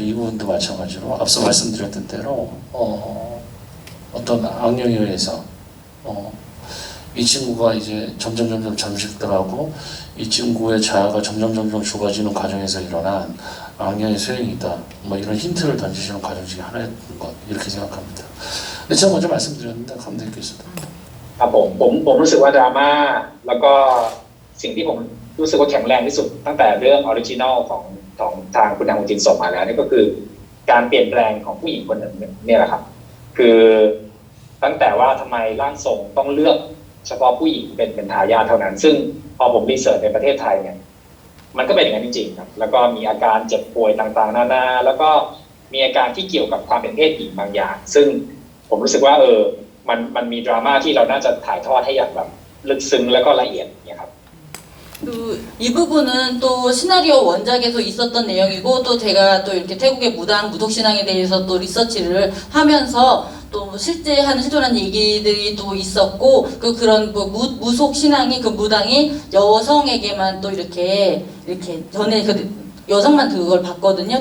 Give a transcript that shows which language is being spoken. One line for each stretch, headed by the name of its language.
Korean: 이 부분도 마찬가지로 앞서 말씀드렸던 대로 어떤 악령에 의해서 이 친구가 이제 점점 잠식들하고 이 친구의 자아가 점점 좁아지는 과정에서 일어난 악령의 소행이다. 뭐 이런 힌트를 던지시는 과정 중에 하나였던 것 이렇게 생각합니다. 근데 제가 먼저 말씀드렸는데 감독님께서도
Thai: ครับผมรู้สึกว่าดราม่าแล้วก็สิ่งที่ผมรู้สึกว่าแข็งแรงที่สุดตั้งแต่เรื่องออริจินอลของทางคุณนางฮงจินส่งมาแล้วนี่ก็คือการเปลี่ยนแปลงของผู้หญิงคนหนึ่งเนี่ยแหละครับคือ ตั้งแต่ว่าทำไมร่างทรงต้องเลือกเฉพาะผู้หญิงเป็นทายาทเท่านั้นซึ่งพอผมรีเสิร์ชในประเทศไทยเนี่ยมันก็เป็นอย่างนั้นจริงๆครับแล้วก็มีอาการเจ็บป่วยต่างๆนานาแล้วก็มีอาการที่เกี่ยวกับความเป็นเพศหญิงบางอย่างซึ่งผมรู้สึกว่ามันมีดราม่าที่เราน่าจะถ่ายทอดให้อย่างแบบลึกซึ้งแล้วก็ละเอียดเนี่ยครับ
Korean: 이 부분은 또 시나리오 원작에서 있었던 내용이고 또 제가 또 이렇게 태국의 무속 신앙에 대해서 또 리서치를 하면서 또 실존한 얘기들이 또 있었고 그런 무속 신앙이 그 무당이 여성에게만 또 이렇게 전에 여성만 그걸 봤거든요.